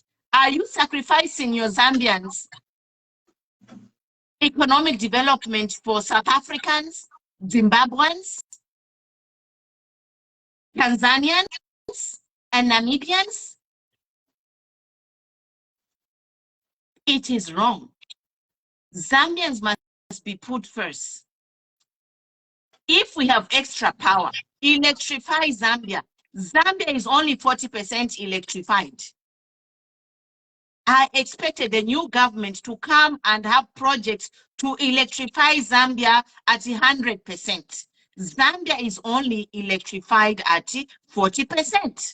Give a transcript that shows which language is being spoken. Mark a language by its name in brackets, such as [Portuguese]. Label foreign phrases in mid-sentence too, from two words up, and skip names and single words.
[English] Are you sacrificing your Zambians' economic development for South Africans, Zimbabweans, Tanzanians, and Namibians? It is wrong. Zambians must be put first. if we have extra power, electrify Zambia. Zambia is only 40% electrified. I expected the new government to come and have projects to electrify Zambia at 100%. Zambia is only electrified at 40%.